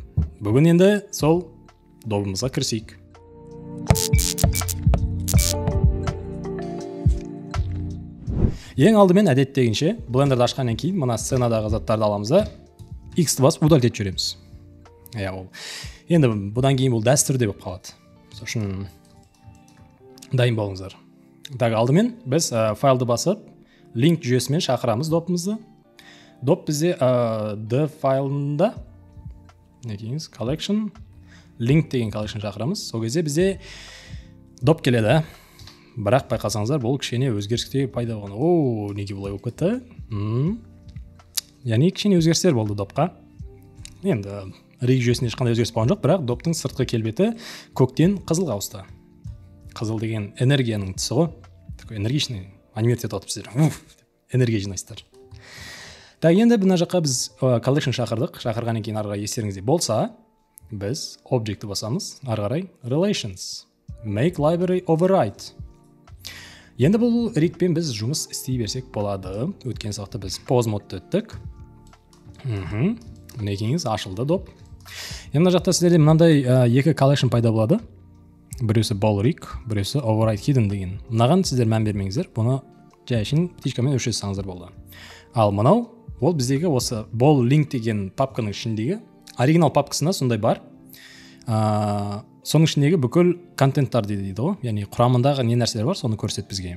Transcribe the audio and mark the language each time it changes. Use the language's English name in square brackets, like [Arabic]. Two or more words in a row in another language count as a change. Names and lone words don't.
[Kazakh] Бүгін енді сол добымызға кірісейік. Ең алдымен әдеттегенше блендерді ашқаннан кейін мына сценадағы заттарды аламыз да X-ті басып удалить етіп жібереміз. Енді бұдан кейін бұл дәстүрде болып қалады. Сол үшін дайын болыңыздар. Так, алдымен біз файлды басып link жүйесімен шақырамыз допымызды. Доп бізде D файлында [English] collection link [Kazakh] деген collection шақырамыз. Сол кезде бізде доп келеді. Бірақ байқасаңыздар, бұл кішкене өзгерістер пайда болған. Неге бұлай болып кетті? Яғни кішкене өзгерістер болды допқа. Енді риг жүйесінде ешқандай өзгеріс болған жоқ, бірақ доптың сыртқы келбеті көктен қызылға ауысты. Қызыл деген энергияның түсі ғой. [Russian] Такой энергичный анимировать [Kazakh] етіп отырсыздар. Энергия жинайсыздар. Так, енді мына жаққа біз collection шақырдық. Шақырғаннан кейін ары қарай естеріңізде болса, біз object-ті басамыз. Ары қарай [English] relations, make library override. [Kazakh] Енді бұл ригпен біз жұмыс істей берсек болады. Өткен сабақта біз pause модты өттік. Мінекеңіз ашылды доп. Енді мына жақта сіздерде мынандай екі collection пайда болады. Біреусі [English] ball rig, [Kazakh] біреусі [English] override hidden [Kazakh] деген. Мынаған сіздер мән бермеңіздер. Бұны жай үшін птичкамен өшіре салыңыздар болды. Ал мынау, ол біздегі осы [English] ball link [Kazakh] деген папканың ішіндегі оригинал папкасында сондай бар. Соның ішіндегі бүкіл контенттар дейді ғой. Яғни құрамындағы не нәрселер бар, соны көрсет бізге.